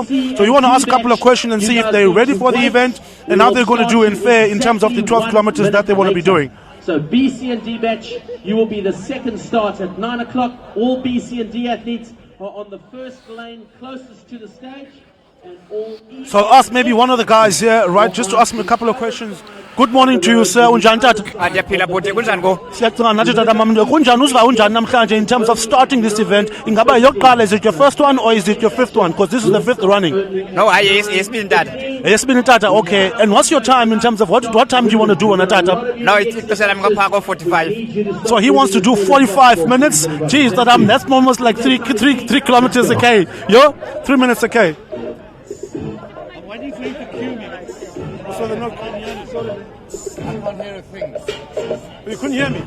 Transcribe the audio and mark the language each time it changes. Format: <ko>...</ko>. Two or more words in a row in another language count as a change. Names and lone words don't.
<en>So you want to ask a couple of questions and see if they're ready for the event and how they're going to do in fair in terms of the 12 kilometers that they want to be doing. So B, C and D batch, you will be the second start at 9 o'clock. All B, C and D athletes are on the first lane closest to the stage. And all E So I'll ask maybe one of the guys here, right, just to ask him a couple of questions. Good morning to you, sir.</en> <xh>Unjani tata? Ndiyaphila bhuti kunjani ko? Siyacinga nathi tata mamndo. Kunjani uziva unjani namhlanje</xh> <en>in terms of starting this event?</en> <xh>Ingaba yokuqala,</xh> <en>is it your first one or is it your fifth one? Because this is the fifth running. No,</en> <xh>hayi yesibini tata. Yesibini tata,</xh> <en>okay. And what's your time in terms of what time do you want to do on a tata?</en> <xh>No, ixesha lami ngapha ko 45.</xh> <en>So he wants to do 45 minutes. Geez, that's almost like 3 kilometers a K. Yo, 3 minutes a K. I'm waiting for you to cue me, mate. So they're not calling you. I can't hear a thing. You couldn't hear me?</en>